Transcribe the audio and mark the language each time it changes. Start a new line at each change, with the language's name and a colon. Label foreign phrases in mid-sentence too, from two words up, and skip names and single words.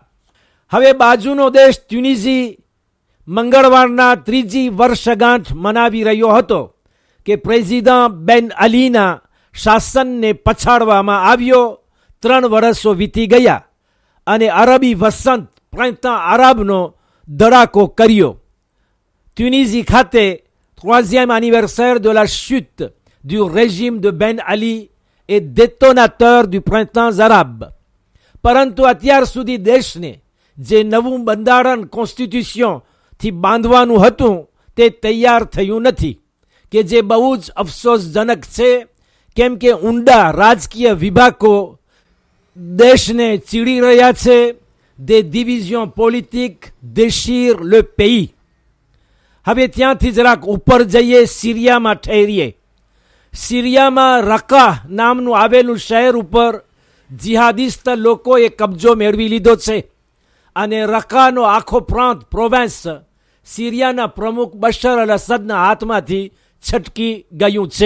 Gujarati: હવે બાજુનો દેશ ટ્યુનિઝી મંગળવારના 3જી વર્ષગાંઠ મનાવી રહ્યો હતો કે પ્રેસિડન્ટ બેન અલીના શાસનને પછાડવામાં આવ્યો. 3 વર્ષો વીતી ગયા અને અરબી વસંત પ્રાંતા આરબનો ધડાકો કર્યો. ટ્યુનિઝી ખાતે
French: 3e anniversaire de la chute du régime de Ben Ali et détonateur du printemps arabe.
Gujarati: પરંતુ અત્યાર સુધી દેશને જે નવું બંધારણ કોન્સ્ટિટ્યુશન થી બાંધવાનું હતું તે તૈયાર થયું નથી, કે જે બહુ જ અફસોસજનક છે, કેમ કે ઊંડા રાજકીય વિભાગો દેશને ચીડી રહ્યા છે.
French: des divisions politiques déchirent le pays.
Gujarati: હવે ત્યાંથી જરાક ઉપર જઈએ, સિરિયામાં ઠહેરીએ. સિરિયામાં રકા નામનું આવેલું શહેર ઉપર જિહાદિસ્ત લોકોએ કબજો મેળવી લીધો છે અને રકાનો આખો પ્રાંત પ્રોવેન્સ સિરિયાના પ્રમુખ બશર અલ અસદના હાથમાંથી છટકી ગયું છે.